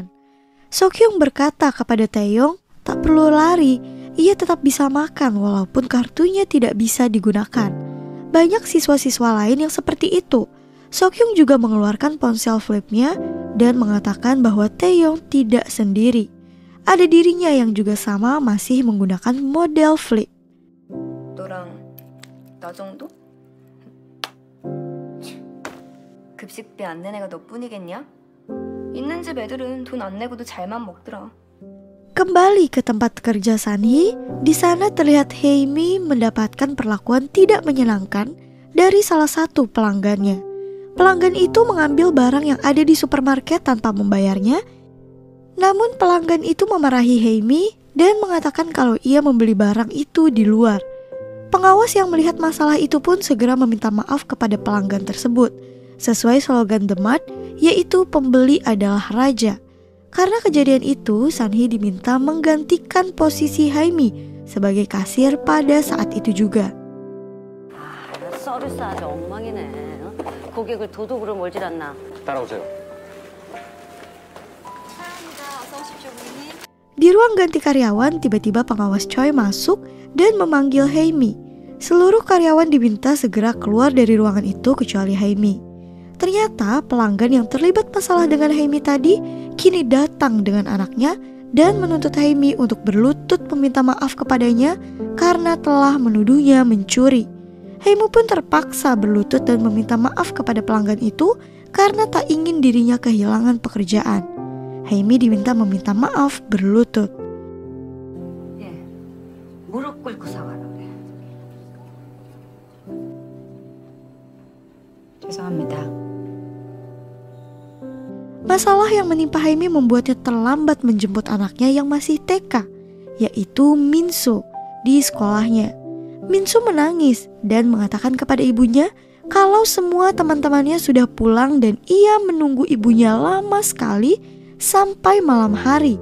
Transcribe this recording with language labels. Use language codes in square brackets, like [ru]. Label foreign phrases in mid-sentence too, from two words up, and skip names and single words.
[id] So Kyung berkata kepada Taeyong, tak perlu lari, ia tetap bisa makan walaupun kartunya tidak bisa digunakan. Banyak siswa-siswa lain yang seperti itu. So Kyung juga mengeluarkan ponsel flipnya dan mengatakan bahwa Taeyong tidak sendiri. Ada dirinya yang juga sama masih menggunakan model flip. [ko] 너랑 나 정도? 급식비 안 낸 애가 너뿐이겠냐? 있는 집 애들은 돈 안 내고도 잘만 먹더라. [id] Kembali ke tempat kerja Sunhee, di sana terlihat Haemi mendapatkan perlakuan tidak menyenangkan dari salah satu pelanggannya. Pelanggan itu mengambil barang yang ada di supermarket tanpa membayarnya. Namun pelanggan itu memarahi Haemi dan mengatakan kalau ia membeli barang itu di luar. Pengawas yang melihat masalah itu pun segera meminta maaf kepada pelanggan tersebut. Sesuai slogan The Mart, yaitu pembeli adalah raja. Karena kejadian itu, Sunhee diminta menggantikan posisi Haemi sebagai kasir pada saat itu juga. [ko] 서비스 아주 엉망이네. 고객을 도둑으로 몰질 않나. 따라오세요. [id] Di ruang ganti karyawan, tiba-tiba pengawas Choi masuk dan memanggil Haemi. Seluruh karyawan diminta segera keluar dari ruangan itu kecuali Haemi. Ternyata pelanggan yang terlibat masalah dengan Haemi tadi kini datang dengan anaknya dan menuntut Haemi untuk berlutut meminta maaf kepadanya karena telah menuduhnya mencuri. Haemi pun terpaksa berlutut dan meminta maaf kepada pelanggan itu karena tak ingin dirinya kehilangan pekerjaan. Haemi diminta meminta maaf berlutut. [ko] 무릎 꿇고 사과라 그래. 죄송합니다. [id] Masalah yang menimpa Haemi membuatnya terlambat menjemput anaknya yang masih TK, yaitu Minso, di sekolahnya. Minso menangis dan mengatakan kepada ibunya kalau semua teman-temannya sudah pulang dan ia menunggu ibunya lama sekali sampai malam hari.